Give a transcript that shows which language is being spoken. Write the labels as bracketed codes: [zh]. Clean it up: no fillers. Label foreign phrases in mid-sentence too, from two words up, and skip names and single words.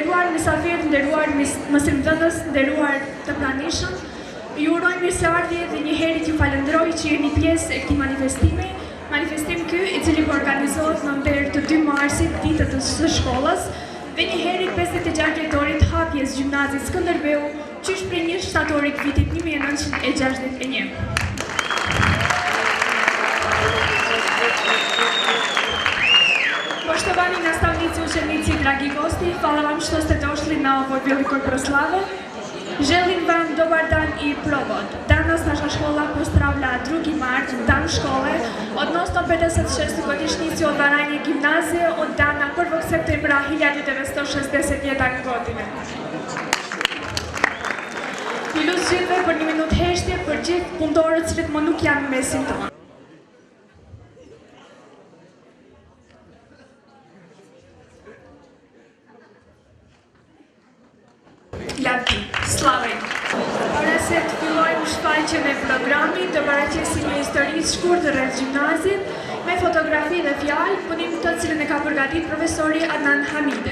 [sq] mysafirë, nderuar mësimdhënës, nderuar të pranishëm, ju uroj mirëseardhje dhe një herë t'ju falenderoj që jeni pjesë e këtij manifestimi. Manifestim ky i cili organizohet në nder të 2 marsit, ditët së shkollës, dhe një herë 56 dhjetorit hapjes gjimnazit Skënderbeu, qysh prej 1 shtatorit vitit 1961. [sr] Poštovani nastavnici, učenici, dragi gosti, hvala vam što ste došli na ovoj velikoj proslavi. Želim vam dobar dan i provod. Danas naša škola pozdravlja 2. mart, dan škole, odnosno 56. godišnjicu otvaranja gimnazije od dana 1. septembra 1961 godine. [sq] Ju lutem gjithëve për 1 minutë heshtje për gjithë punëtorët që më nuk janë në mesin tonë. Lavdi, slavej! Para se të fillojmë shfaqjen e programit, do paraqesim një histori të shkurtër rreth gjimnazit me fotografi dhe fjalë, punim të cilën e ka përgatitur profesori Adnan Hamide.